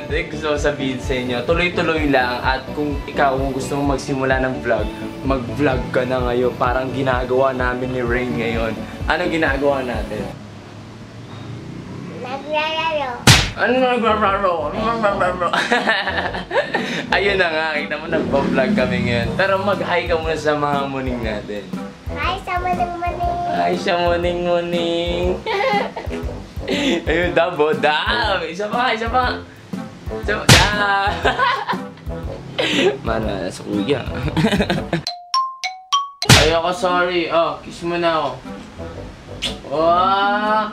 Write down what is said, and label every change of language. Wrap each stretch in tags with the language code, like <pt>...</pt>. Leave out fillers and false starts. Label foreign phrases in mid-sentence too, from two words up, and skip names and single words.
<tl>Gusto ko sabihin sa inyo, tuloy-tuloy lang at kung ikaw gusto mong magsimula ng vlog, mag-vlog ka na ngayon, parang ginagawa namin ni Rain ngayon. Anong ginagawa natin? Naglalaro. Ano naglalaro? Ayun na nga, kita mo nagpa-vlog kami ngayon. Pero mag-hi ka muna sa mga muning natin. Hi sa muning-muning. Hi sa muning-muning. Ayun, dabo. Isa pa. Mana, sa kuya. Ayoko, sorry. Oh, kiss mo na ako. Wow!</tl>